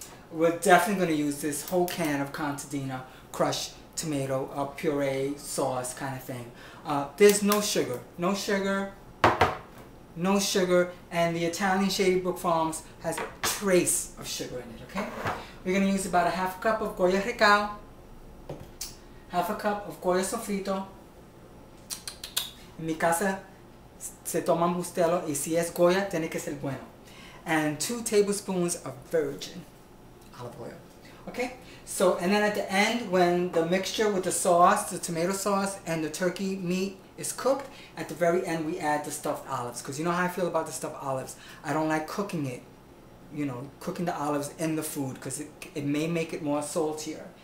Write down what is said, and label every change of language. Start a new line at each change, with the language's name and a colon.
English: We're definitely going to use this whole can of Contadina crushed tomato puree sauce kind of thing. There's no sugar. No sugar. No sugar. And the Italian Shady Brook Farms has a trace of sugar in it, okay? We're going to use about a half a cup of Goya recao. Half a cup of Goya sofrito.
Spanish: En mi casa se toman bustelo y si es Goya tiene que ser bueno.
English: And 2 tablespoons of virgin olive oil. Okay? So, and then at the end, when the mixture with the sauce, the tomato sauce and the turkey meat is cooked, at the very end we add the stuffed olives. Because you know how I feel about the stuffed olives. I don't like cooking it, you know, cooking the olives in the food because it may make it more saltier.